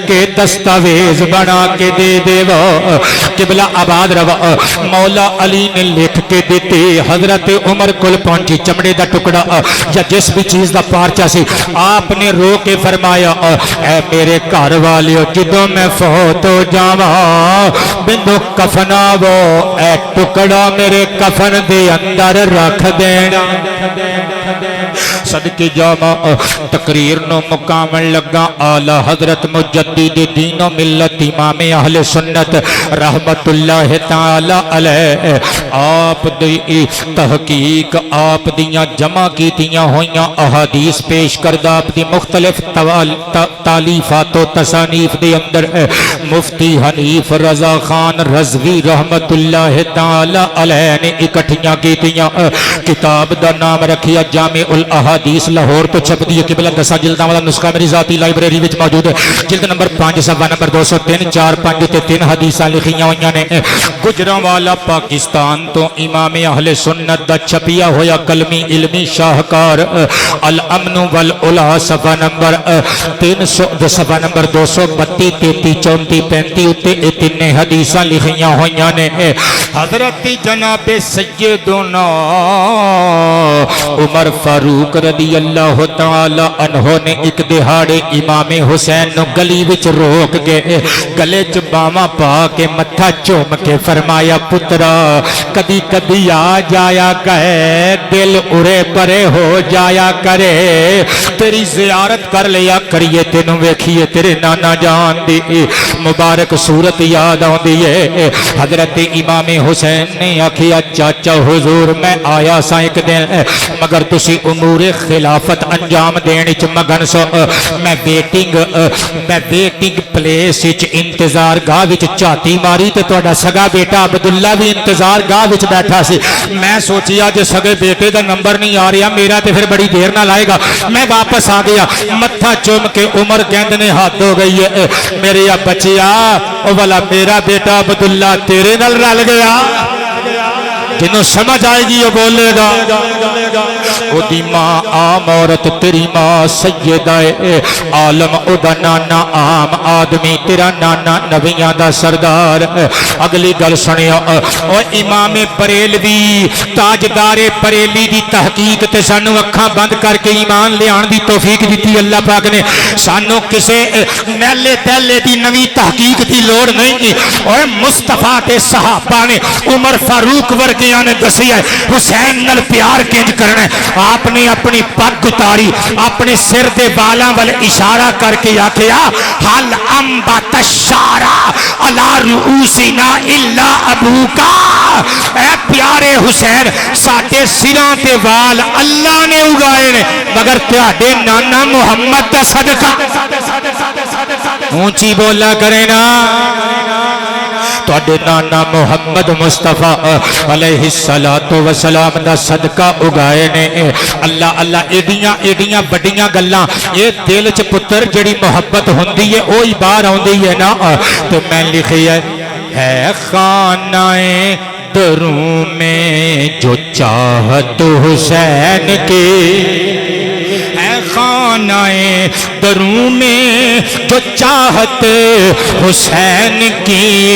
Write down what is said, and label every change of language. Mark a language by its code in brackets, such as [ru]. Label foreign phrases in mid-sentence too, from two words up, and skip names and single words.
[pa] کے دستاویز بنا کے دے دیوا قبلہ آباد روا مولا علی نے لکھ کے دیتے حضرت عمر کل پہنچی چمڑے دا ٹکڑا یا جس بھی چیز دا پارچہ سی آپ نے رو کے فرمایا اے میرے گھر والیو جدوں میں فوت ہو جاواں بندو کفنا وہ اے ٹکڑا میرے کفن دے اندر رکھ دینا صدقے جاواں تقریر نو مکمل لگا اعلی حضرت مجدد دین و ملت امام اہل سنت رحمت اللہ تعالی علیہ آپ دی تحقیق آپ دیاں جمع کیتیاں ہویاں احادیث پیش کردہ آپ دی مختلف تالیفات و تصانیف دے اندر مفتی حنیف رضا خان رضوی رحمت اللہ تعالی علیہ نے اکٹھیاں کیتیاں کتاب دا نام رکھیا جامع الاحادیث لاہور تو چھپ دی قبلہ 10 جلداں والا نسخہ میری ذاتی لائبریری وچ موجود ہے جلد نمبر 5 صفحہ نمبر 203 4 5 تے 3 حدیثاں لکھیاں ہویاں نے گجرانوالا پاکستان تو امام اہل سنت دا چھپیا ہویا کلمی علمی شاہکار الامن والعلا صفحہ نمبر 300 صفحہ نمبر 232 33 34 35 اتے تین حدیثاں لکھیاں ہویاں نے حضرت جناب سیدنا عمر فاروق رضی اللہ تعالی عنہ نے ایک دہاڑے امام حسین نو گلی وچ روک کے گلے چ باواں پا کے متھا چوم کے فرمایا پترا کدی کدی آ جایا کہے دل ارے پرے ہو جایا کرے تیری زیارت کر لیا کریے تینوں ویکھیے تیرے نانا جان دی مبارک صورت یاد آندی ہے حضرت امام حسین نے آکھیا چاچا حضور میں آیا سا ایک دن مگر تسی امور خلافت انجام دینے چ مگن سو میں [en] waiting place [pa] وچ انتظار گاہ وچ چاتی ماری تے تہاڈا سگا بیٹا عبداللہ بھی انتظار گاہ وچ بیٹھا سی میں سوچیا جے سگے بیٹے دا نمبر نہیں آ رہا میرا تے پھر بڑی دیر نہ لائے گا میں واپس آ گیا متھا چوم کے عمر کہندے نے حد ہو گئی ہے میرے بچیا او والا میرا بیٹا عبداللہ تیرے نال رل گیا جنہوں سمجھ آئے گی وہ بولے گا او دی ماں عام عورت تیری ماں سیدہ عالم او دا نانا عام آدمی تیرا نانا نبیاں دا سردار اگلی گل سنیا او امام بریلوی تاجدار بریلی دی تحقیق تے سانو اکھاں بند کر کے ایمان لے آن دی توفیق دیتی اللہ پاک نے سانو کسے میلے تیلے دی نوی تحقیق دی لوڑ نہیں اور مصطفیٰ تے صحابہ نے عمر فاروق ورگے نے دسی ہے حسین نال پیار کنج کرنا ہے آپ نے اپنی پگ اتاری اپنے سر دے بالاں ول اشارہ کر کے آکھیا [ar] حل انبت الشعر علی رؤوسنا الا ابوکا [pa] اے پیارے حسین ساڈے سراں تے وال اللہ نے اگائے نے مگر تہاڈے نانا محمد دا صدقہ اونچی بولا کرے نا تواڈے نانا محمد مصطفیٰ علیہ السلام دا صدقہ اگائے نے اللہ اللہ ایڈیاں بڑیاں گلاں یہ دل چ پتر جڑی محبت ہوندی ہے وہی باہر آندی ہے نا تو میں لکھی ہے [ur] خانہ دروں میں جو چاہت حسین کی ہے خانہ دروں میں جو چاہت حسین کی